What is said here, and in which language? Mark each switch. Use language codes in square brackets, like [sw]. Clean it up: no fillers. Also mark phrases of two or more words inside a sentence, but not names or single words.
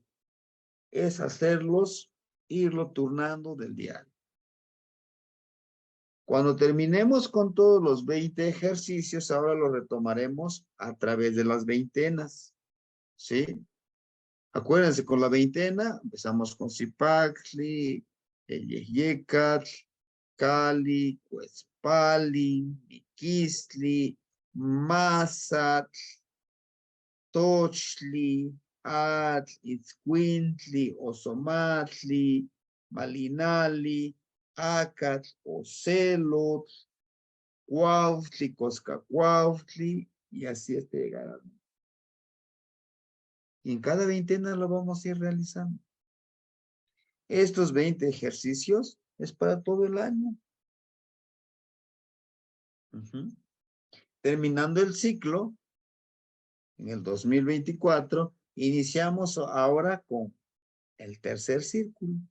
[es] Es irlo turnando del diario. Cuando terminemos con todos los 20 ejercicios, ahora lo retomaremos a través de las veintenas. ¿Sí? Acuérdense, con la veintena empezamos con Zipaxli, Yeyecat, Cali, Cuespali, Miquisli, Mazat, Tochli, Atl, Itzcuintli, Osomatli, Malinali, Acatl, Ocelot, Cuautli, Coscacuautli, y así hasta llegar a... Y en cada veintena lo vamos a ir realizando. Estos 20 ejercicios es para todo el año. Terminando el ciclo, en el 2024, iniciamos ahora con el tercer círculo.